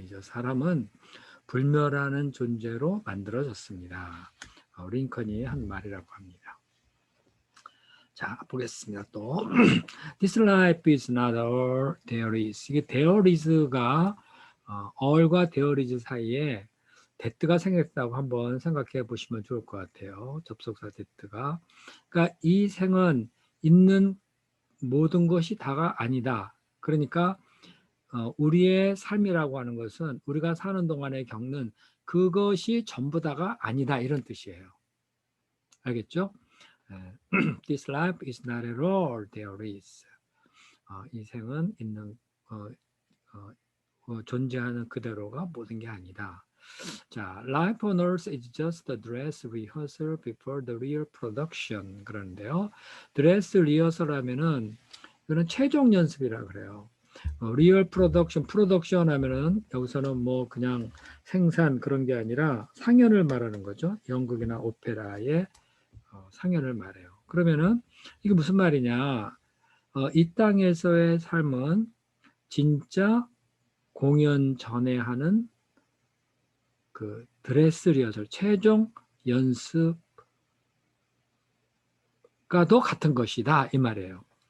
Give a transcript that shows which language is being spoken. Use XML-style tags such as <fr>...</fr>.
<ko>사람은 불멸하는 존재로 만들어졌습니다. 링컨이 한 말이라고 합니다. 자, 보겠습니다.</ko> <en>또 This life is not all there is.</en> <ko>이게 there is 가 all과 there is 사이에 that가 생겼다고 한번 생각해 보시면 좋을 것 같아요. 접속사 that가. 그러니까 이 생은 있는 모든 것이 다가 아니다. 그러니까 우리의 삶이라고 하는 것은 우리가 사는 동안에 겪는 그것이 전부 다가 아니다. 이런 뜻이에요. 알겠죠?</ko> <en>This life is not at all there is.</en> <ko>이 생은 있는 존재하는 그대로가 모든 게 아니다.</ko> <en>자, life on earth is just a dress rehearsal before the real production.</en> <ko>그러는데요. dress rehearsal 하면은 이거는 최종 연습이라 그래요. 리얼 프로덕션 하면은 여기서는 뭐 그냥 생산 그런 게 아니라 상연을 말하는 거죠. 연극이나 오페라의 상연을 말해요. 그러면은 이게 무슨 말이냐? 이 땅에서의 삶은 진짜 공연 전에 하는 그 드레스 리허설, 최종 연습과도 같은 것이다 이 말이에요.</ko>